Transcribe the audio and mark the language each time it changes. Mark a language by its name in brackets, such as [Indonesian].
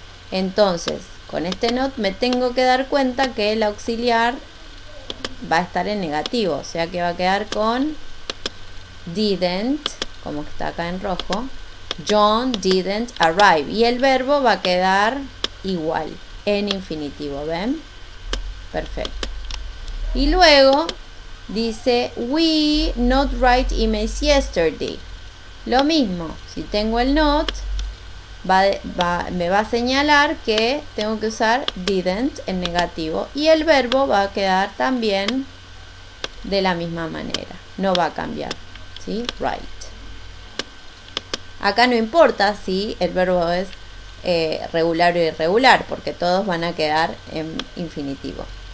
[Spanish] Entonces, con este not me tengo que dar cuenta que el auxiliar va a estar en negativo. O sea que va a quedar con didn't, como está acá en rojo. [English] John didn't arrive. [Spanish] Y el verbo va a quedar igual, en infinitivo, ¿ven? Perfecto. Y luego dice, [English] we not write emails yesterday. [Spanish] Lo mismo, si tengo el not, me va a señalar que tengo que usar didn't en negativo. Y el verbo va a quedar también de la misma manera. No va a cambiar, ¿sí? Write. Acá no importa si el verbo es regular o irregular, porque todos van a quedar en infinitivo.